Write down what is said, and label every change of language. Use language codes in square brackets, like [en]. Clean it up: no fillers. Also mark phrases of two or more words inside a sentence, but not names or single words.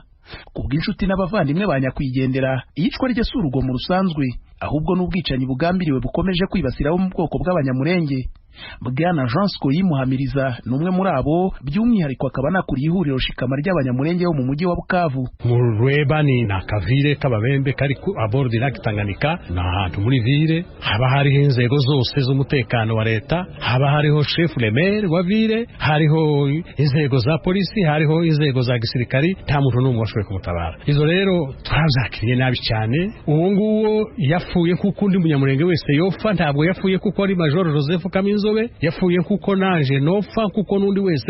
[rw] Kubw'inshuti n'abavandimwe ba nyakwigendera, iyicwa rye si urugomo rusanzwe, ahubwo n'ubwicanyi bugambiriwe bukomeje kwibasiraho mu bwoko bw'Abanyamurenge. Bwana Jean Scoyi Muhamiriza numwe muri abo, by'umwihariko akaba nakuriye ihuriro shikama ry'Abanyamurenge bo mu mujyi wa Bukavu. Mu Rueba ni nakavire k'Ababembe kari ku [fr] abord du lac Tanganyika, [rw] na hantu muri ville haba hariho inzego zose z'umutekano wa leta, haba hariho [fr] chef le maire [rw] wa ville, hariho inzego za polisi, hariho inzego za gisirikari, nta muntu n'umwe washoboye kumutabara. Izo rero twazakiriye nabi cyane. Uwo nguwo yafuye kuko undi munyamurenge wese yofa, ntabwo yafuye kuko ari Major Joseph Kaminzobe, yafuye kuko nanje nofa kuko nundi wese.